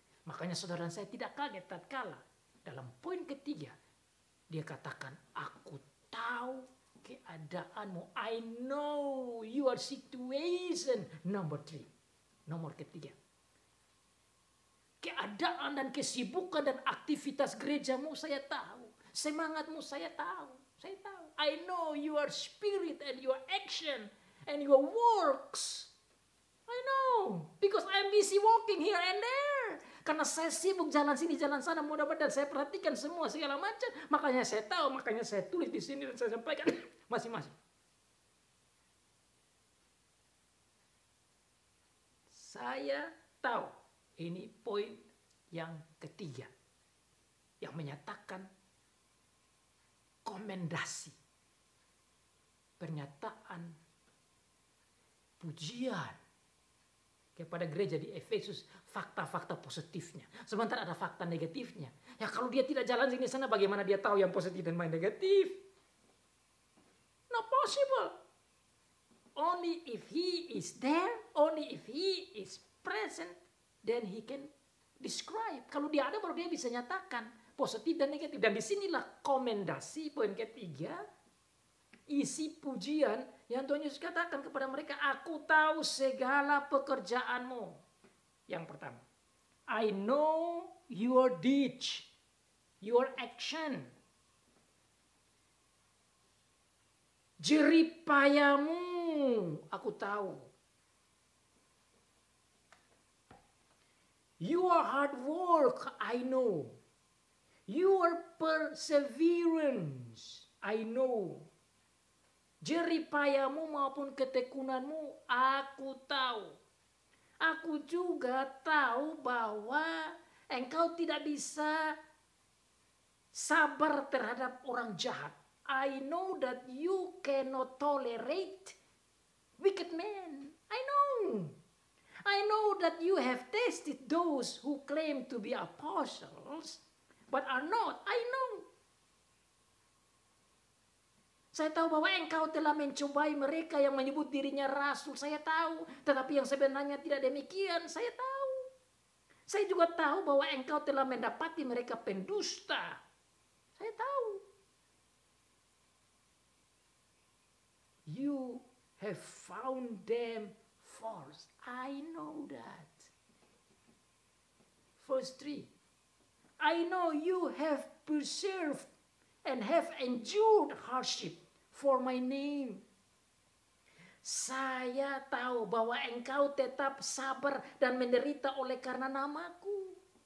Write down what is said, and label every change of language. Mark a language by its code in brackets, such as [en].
[id] Makanya saudara saya tidak kaget tatkala dalam poin ketiga dia katakan, aku tahu keadaanmu. [en] I know your situation. [id] Nomor 3. Nomor ketiga. Keadaan dan kesibukan dan aktivitas gerejamu saya tahu. Semangatmu saya tahu. Saya tahu. [en] I know your spirit and your action and your works. I know. Because I'm busy walking here and there. [id] Karena saya sibuk jalan sini, jalan sana. Mudah-mudahan saya perhatikan semua segala macam. Makanya saya tahu, makanya saya tulis di sini dan saya sampaikan masing-masing. Saya tahu. Ini poin yang ketiga. Yang menyatakan komendasi. Pernyataan pujian kepada gereja di Efesus, fakta-fakta positifnya. Sementara ada fakta negatifnya. Ya kalau dia tidak jalan sini sana, bagaimana dia tahu yang positif dan yang negatif? [en] Not possible. Only if he is there, only if he is present, then he can describe. [id] Kalau dia ada baru dia bisa nyatakan positif dan negatif. Dan disinilah komendasi poin ketiga, isi pujian yang Tuhan Yesus katakan kepada mereka, aku tahu segala pekerjaanmu. Yang pertama, [en] I know your deeds, your action. [id] Jeripayamu, aku tahu. [en] Your hard work, I know. Your perseverance, I know. [id] Jeripayamu maupun ketekunanmu, aku tahu. Aku juga tahu bahwa engkau tidak bisa sabar terhadap orang jahat. [en] I know that you cannot tolerate wicked men. I know. I know that you have tested those who claim to be apostles, but are not. I know. [id] Saya tahu bahwa engkau telah mencobai mereka yang menyebut dirinya rasul. Saya tahu. Tetapi yang sebenarnya tidak demikian. Saya tahu. Saya juga tahu bahwa engkau telah mendapati mereka pendusta. Saya tahu. [en] You have found them false. I know that. Verse 3. I know you have persevered and have endured hardship for my name. [id] Saya tahu bahwa engkau tetap sabar dan menderita oleh karena namaku.